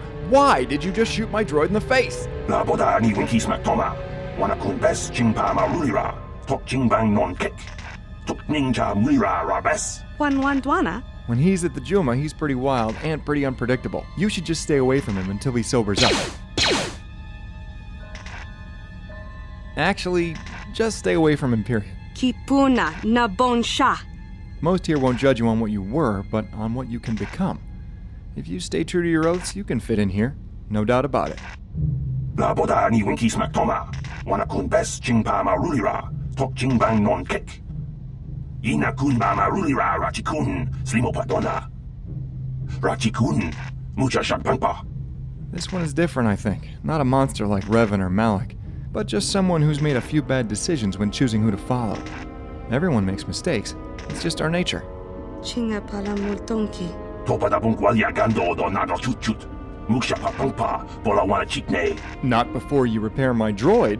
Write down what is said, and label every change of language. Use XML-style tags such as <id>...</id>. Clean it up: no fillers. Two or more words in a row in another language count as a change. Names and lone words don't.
<en>Why did you just shoot my droid in the face? When he's at the Juma, he's pretty wild and pretty unpredictable. You should just stay away from him until he sobers up. Actually, just stay away from him, period. Kipuna na bonsha. Most here won't judge you on what you were, but on what you can become. If you stay true to your oaths, you can fit in here. No doubt about it. This one is different, I think. Not a monster like Revan or Malak, but just someone who's made a few bad decisions when choosing who to follow. Everyone makes mistakes. It's just our nature. Chinga pala multonki. Not before you repair my droid.</en>